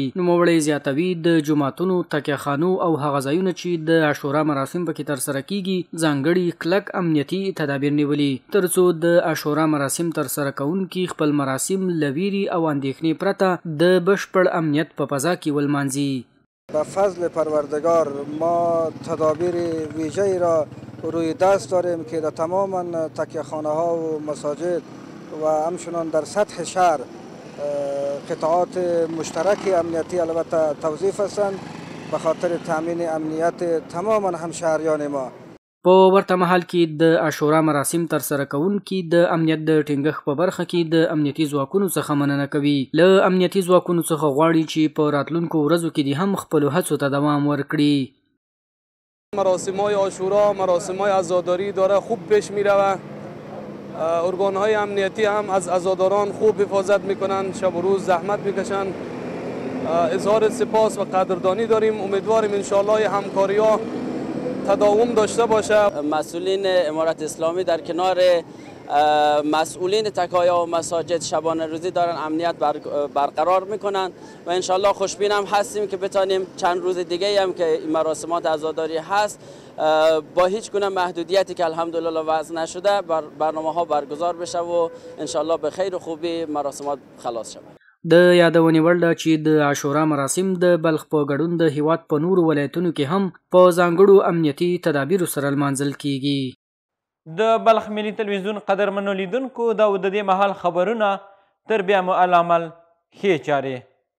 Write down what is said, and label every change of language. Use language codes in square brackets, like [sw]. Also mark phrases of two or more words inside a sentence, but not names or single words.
[ps] نوموړی زیاتوي د جوماتونو، تکیهخانو او هغه ځایونه چې د عاشورا مراسم پکې ترسره کیږي ځانګړي کلک امنیتي تدابیر نیولي ترڅو د عاشورا مراسم ترسره کوونکي خپل مراسم له ویرې او اندېښنې پرته د بشپړ امنیت په فضا کې ولمانځي. [fa] به فضل پروردگار ما تدابیر ویژه‌ای را روی دست داریم که در تمام تکیهخانه ها و مساجد و همچنان در سطح شهر قطعات مشترک امنیتی البته توظیف هستند به خاطر تامین امنیت تمام همشهریان ما. [ps] په ورته مهال کې د عاشورا مراسم ترسره کوونکي د امنیت د ټینګښت په برخه کې د امنیتي ځواکونو څخه مننه کوي. له امنیتي ځواکونو څخه غواړي چې په راتلونکو ورځو کې دې هم خپلو هڅو ته دوام ورکړي. [fa] مراسم‌های عاشورا، مراسم‌های عزاداری داره خوب پیش می‌رود. ارگان‌های امنیتی هم از عزاداران خوب حفاظت می‌کنند، شب و روز زحمت می‌کشند. اظهار سپاس و قدردانی داریم. امیدواریم انشالله همکاری‌ها تداوم داشته باشه. مسئولین امارت اسلامی در کنار مسئولین تکایا و مساجد شبانه روزی دارن امنیت برقرار میکنن و انشالله خوشبین هم هستیم که بتانیم چند روز دیگه هم که این مراسمات عزاداری هست با هیچ گونه محدودیتی که الحمدلله وضع نشده برنامه ها برگزار بشه و انشالله به خیر و خوبی مراسمات خلاص شود. [ps] د یادونې وړ ده چې د عاشورا مراسم د بلخ په ګډون د هیواد په نورو ولایتونو کې هم په ځانګړو امنیتي تدابیرو سره لمانځل کیږي. د بلخ ملي تلویزیون قدرمنو لیدونکو دا د دې مهال خبرونه تر بیا مو العمل ښې چارې.